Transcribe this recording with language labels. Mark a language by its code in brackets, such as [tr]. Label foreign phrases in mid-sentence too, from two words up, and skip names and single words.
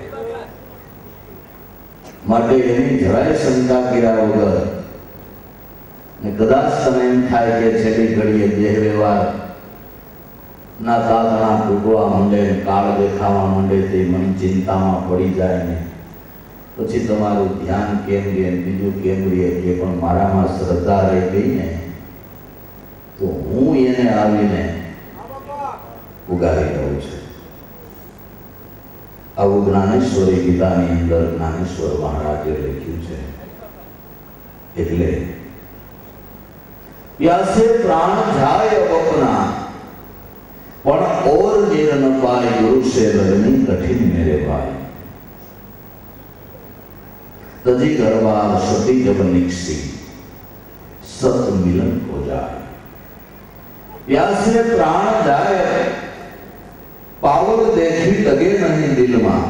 [gu] માટે એની જરાય શંકા કર્યા વગર ને કદાચ તમે એમ થાય કે છેલ્લી ઘડીએ દેહ વ્યવહાર ના તાતણા તૂટવા માંડે, કાળ દેખાવા માંડે, તે મન ચિંતામાં પડી જાય ને પછી તમારું ધ્યાન કેમ રહે, બીજું કેમ રહે, એ પણ મારામાં શ્રદ્ધા રહી ગઈ ને તો હું એને આવીને ઉગારી રહ્યો છું. આવું જ્ઞાનેશ્વરી ગીતાની અંદર જ્ઞાનેશ્વર મહારાજે લખ્યું છે. [hi] એટલે प्यासे प्राण जाय अपना પણ और नीर न पाए गुरु से लगनी कठिन मेरे भाई। तजी घरवार सती जब निकसी सत मिलन हो जाए। प्यासे प्राण जाए पावर देखी लगे नहीं दिल में।